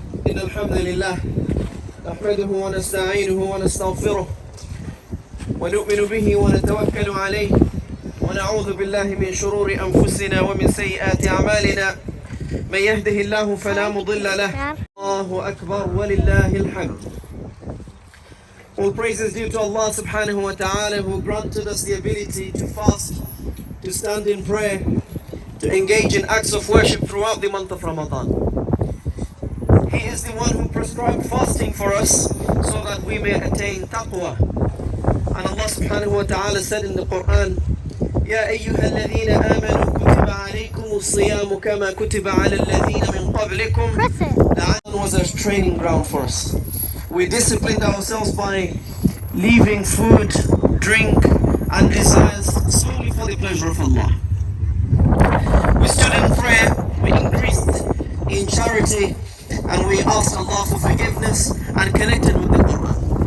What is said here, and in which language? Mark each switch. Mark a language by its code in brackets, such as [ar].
[ar] إن الحمد لله نحمده ونستعينه ونستغفره ونؤمن به ونتوكل عليه ونعوذ بالله من شرور أنفسنا ومن سيئات أعمالنا من يهده الله فلا مضل له الله أكبر ولله الحمد. [en] All praises due to Allah subhanahu wa ta'ala who granted us the ability to fast, to stand in prayer, to engage in acts of worship throughout the month of Ramadan. He is the one who prescribed fasting for us so that we may attain taqwa. And Allah subhanahu wa ta'ala said in the Quran, [ar] يا أيها الذين آمنوا كتب عليكم الصيام كما كتب على الذين من قبلكم. [en] Ramadan was a training ground for us. We disciplined ourselves by leaving food, drink, and desires solely for the pleasure of Allah. We stood in prayer, we increased in charity, and we asked Allah for forgiveness and connected with the Quran.